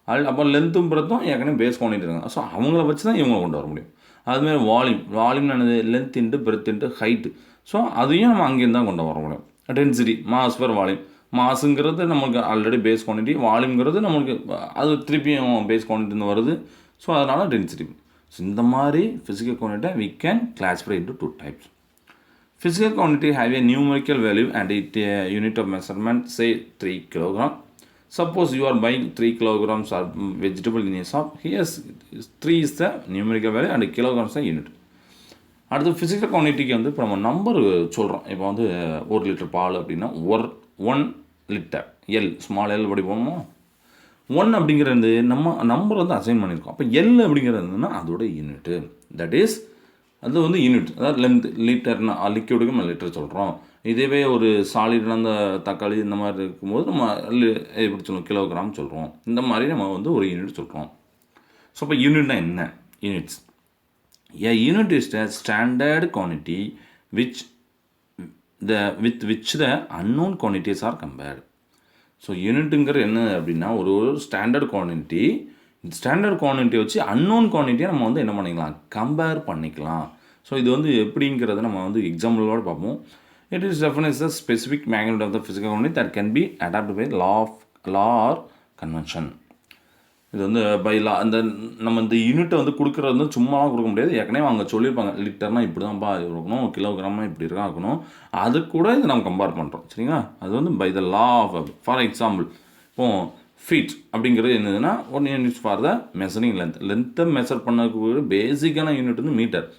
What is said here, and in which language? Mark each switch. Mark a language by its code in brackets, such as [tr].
[ta] அப்போ லென்த்தும் பிரெத்தும் ஏற்கனவே base quantity இருக்காங்க. ஸோ அவங்கள வச்சு தான் இவங்களை கொண்டு வர முடியும். அதுமாதிரி வால்யூம், வால்யூம் என்னது, length into breadth into height. So அதையும் நம்ம அங்கேருந்து தான் கொண்டு வர முடியும். Density, mass per volume. மாஸுங்கிறது நம்மளுக்கு ஆல்ரெடி பேஸ் குவான்டிட்டி, வால்யூம்ங்கிறது நம்மளுக்கு அது திருப்பியும் பேஸ் குவான்டிட்டின்னு வருது. ஸோ அதனால் டென்சிட்டி. [en] so [ta] இந்த மாதிரி [en] Physical quantity we can classify into two types. Physical quantity have a numerical value and it unit of measurement say 3 kg. Suppose you are buying 3 kilograms of vegetable in a shop. Here 3 is the numerical value and kilograms the unit. [ta] அடுத்து physical குவான்டிட்டிக்கு இப்போ நம்ம number சொல்கிறோம். இப்போ 1 litre பால் அப்படின்னா 1 litre L, small L அப்படி போகணுமோ. 1 அப்படிங்கிறது நம்ம நம்பர் அசைன் பண்ணியிருக்கோம். அப்போ எல் அப்படிங்கிறதுனா அதோட யூனிட்டு, [en] that is [ta] அது யூனிட். அதாவது லென்த், லிட்டர்னா லிக்விடுக்கு நம்ம லிட்டர் சொல்கிறோம். இதுவே ஒரு சாலிடான அந்த தக்காளி இந்த மாதிரி இருக்கும்போது நம்ம எப்படி சொல்லுவோம், கிலோகிராம் சொல்கிறோம். இந்த மாதிரி நம்ம வந்து ஒரு யூனிட் சொல்கிறோம். ஸோ இப்போ யூனிட்னா என்ன? [en] Units, a unit is a standard quantity which with which the unknown quantities are compared. [ta] So யூனிட்டுங்கிற என்ன அப்படின்னா ஒரு ஸ்டாண்டர்ட் குவான்டிட்டி. இந்த ஸ்டாண்டர்ட் குவான்டிட்டியை வச்சு அன்னோன் குவான்டிட்டியை நம்ம வந்து என்ன பண்ணிக்கலாம், கம்பேர் பண்ணிக்கலாம். ஸோ இது வந்து எப்படிங்கிறத நம்ம வந்து எக்ஸாம்பிளோடு பார்ப்போம். [en] It is defined as the specific magnitude of the physical quantity that can be adapted by law or convention. [ta] இது வந்து பை லா அந்த நம்ம இந்த யூனிட்டை வந்து கொடுக்குறது வந்து சும்மாலாம் கொடுக்க முடியாது. ஏற்கனவே அவங்க சொல்லியிருப்பாங்க, லிட்டர்னால் இப்படி தான்ப்பா இருக்கணும், கிலோகிராம்னா இப்படி இருக்கா இருக்கணும். அது கூட இது நம்ம கம்பேர் பண்ணுறோம். சரிங்களா? அது வந்து [en] By the law of. For example [ta] இப்போது ஃபீட் அப்படிங்கிறது என்னதுன்னா [en] 1 unit for the measuring [ta] லென்த்தை மெஷர் பண்ணக்கூடிய பேசிக்கான யூனிட் வந்து மீட்டர்.